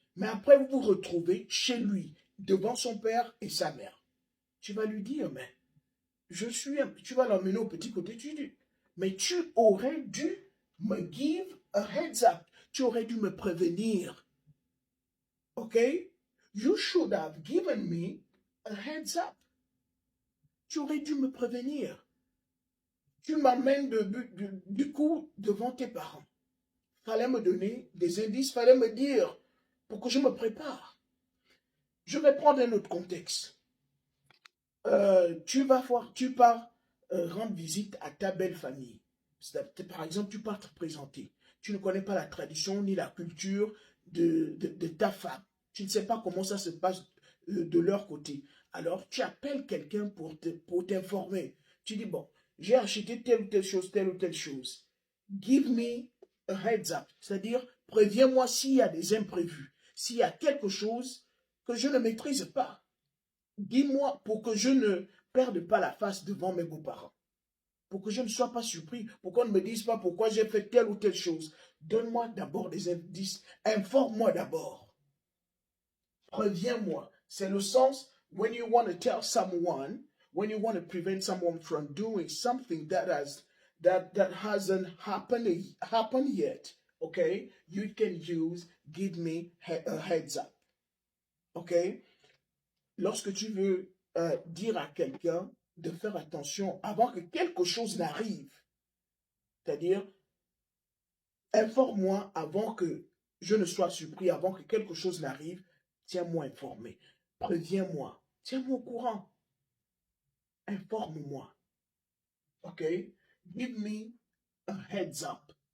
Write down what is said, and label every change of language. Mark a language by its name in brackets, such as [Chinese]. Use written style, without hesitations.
[French] Mais après, vous vous retrouvez chez lui, devant son père et sa mère. Tu vas lui dire, mais tu vas l'emmener au petit côté, tu dis, mais tu aurais dû me [English] give a heads up. [French] Tu aurais dû me prévenir. OK? [English] You should have given me a heads up. [French] Tu aurais dû me prévenir. Tu m'amènes du coup devant tes parents. Fallait me donner des indices, fallait me dire pour que je me prépare. Je vais prendre un autre contexte. Tu pars rendre visite à ta belle famille. Par exemple, tu pars te présenter. Tu ne connais pas la tradition ni la culture de ta femme. Tu ne sais pas comment ça se passe de leur côté. Alors, tu appelles quelqu'un pour t'informer. Tu dis, bon, j'ai acheté telle ou telle chose. [English] Give me a heads up. [French] C'est-à-dire, préviens-moi s'il y a des imprévus, s'il y a quelque chose que je ne maîtrise pas. Dis-moi pour que je ne perde pas la face devant mes beaux-parents. Pour que je ne sois pas surpris. Pour qu'on ne me dise pas pourquoi j'ai fait telle ou telle chose. Donne-moi d'abord des indices. Informe-moi d'abord. Préviens-moi. C'est le sens, [English] when you want to tell someone, when you want to prevent someone from doing something that hasn't happened yet, okay, you can use give me a heads up. Okay? [French] Lorsque tu veux dire à quelqu'un de faire attention avant que quelque chose n'arrive, c'est-à-dire, informe-moi avant que je ne sois surpris, avant que quelque chose n'arrive, tiens-moi informé, préviens-moi, tiens-moi au courant, informe-moi, ok? [English] Give me a heads up,